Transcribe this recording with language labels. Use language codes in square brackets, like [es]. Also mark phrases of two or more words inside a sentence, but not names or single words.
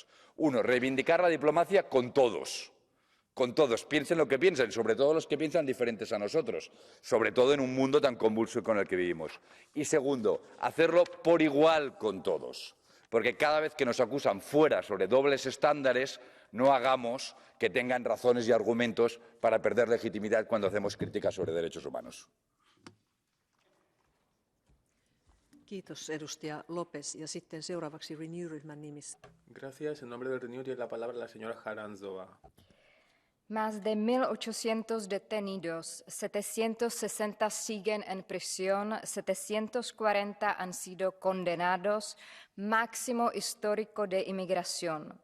[es] Uno, reivindicar la diplomacia con todos. Con todos, piensen lo que piensen, sobre todo los que piensan diferentes a nosotros, sobre todo en un mundo tan convulso con el que vivimos. Y segundo, hacerlo por igual con todos. Porque cada vez que nos acusan fuera sobre dobles estándares, no hagamos que tengan razones y argumentos para perder legitimidad cuando hacemos críticas sobre derechos humanos. [fi] Kiitos edustaja Lopez. Ja sitten seuraavaksi Renew-ryhmän nimissä. [es] Gracias. En nombre del Renew tiene la palabra la señora Haranzova. Más de 1.800 detenidos, 760 siguen en prisión, 740 han sido condenados, máximo histórico de inmigración.